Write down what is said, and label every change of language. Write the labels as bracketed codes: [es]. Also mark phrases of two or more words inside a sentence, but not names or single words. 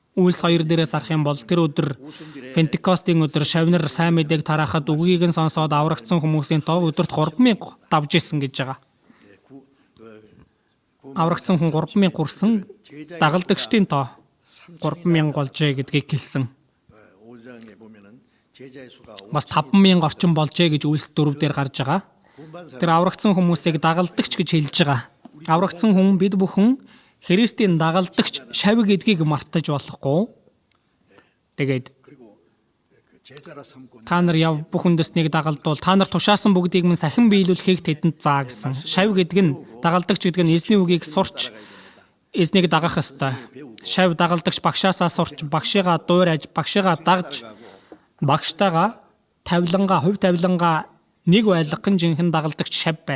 [mn] Үйлс 2 дээрээс харах юм бол тэр өдөр Пентекостийн өдөр шавнар сайн мэдээг тараахад үгийг нь сонсоод аврагдсан хүмүүсийн тоо өдөрт 3,000 давж исэн гэж байгаа. Аврагдсан хүн 3,000 хүрсэн дагалдагчдын тоо 3,000 болжээ гэдгийг хэлсэн. [ko] 5장에 보면은 제자의 수가 [mn] Бас 5,000 орчим болжээ гэж Үйлс 4 дээр гарч байгаа. Тэр аврагдсан хүмүүсийг дагалдагч гэж хэлж байгаа. Аврагдсан хүн бид бүхэн Христийн дагалдагч шав гэдгийг мартаж болохгүй. Тэгээд [ko] 그리고 그 제자라 삼고 [mn] та нар яв бүх үндэснийг дагалдуул. Та нар тушаасан бүгдийг минь сахин биелүүлэхийг тэдэнд заа гэсэн. Шав гэдэг нь дагалдагч гэдэг нь эзний үгийг сурч эзнийг дагах ёстой. Шав дагалдагч багшаасаа сурч, багшигаа дуурайж, багшигаа дагж, багштайгаа хувь тавилангаа нэг байлгахын жинхэнэ дагалдагч шав байна.